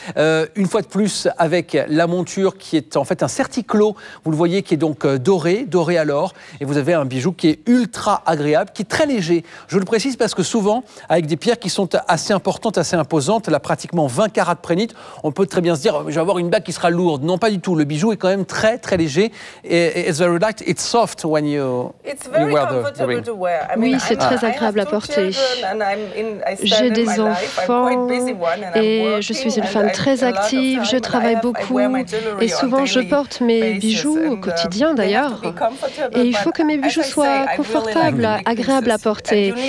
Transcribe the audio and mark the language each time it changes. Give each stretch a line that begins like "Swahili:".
French: Une fois de plus, avec la monture qui est en fait un certiclo, vous le voyez, qui est donc doré à l'or. Et vous avez un bijou qui est ultra agréable, qui est très léger. Je le précise parce que souvent, avec des pierres qui sont assez importantes, assez imposantes, là pratiquement 20 carats de prénite, on peut très bien se dire, je vais avoir une bague qui sera lourde. Non, pas du tout. Le bijou est quand même très très léger. Et
English: it's very light, it's soft when you wear the ring.
French: Oui, c'est très agréable à porter. J'ai des enfants et je suis une femme très active, je travaille beaucoup et souvent je porte mes bijoux au quotidien d'ailleurs. Et il faut que mes bijoux soient confortables, agréables à porter.